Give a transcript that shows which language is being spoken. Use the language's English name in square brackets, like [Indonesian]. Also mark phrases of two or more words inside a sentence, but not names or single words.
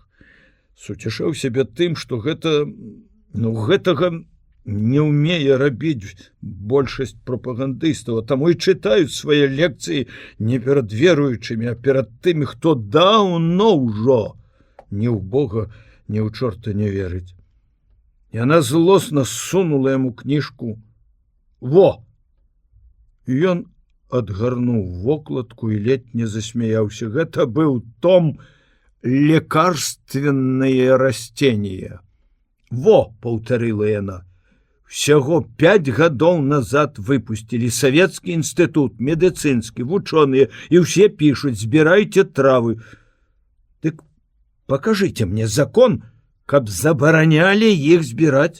[Belarusian] Суцішаў сябе тым, што гэтага не ўмее рабіць большасць прапагандыстаў, а таму і чытаюць свае лекцыі не перад веруючымі, а перад тымі, хто даўно ўжо ні ў Бога, ні ў чорта не верыць. Яна злосна сунула яму кніжку. Во! Ён адгарнуў вокладку і ледь не засмяяўся. Гэта быў том «Лекарственные растения». Во, паўтарыла яна. Всяго 5 гадоў назад выпусцілі Савецкі інстытут, медыцынскі, вучоныя, і ўсе пішуць: збірайце травы. Дык пакажыце мне закон, каб забаранялі іх збіраць.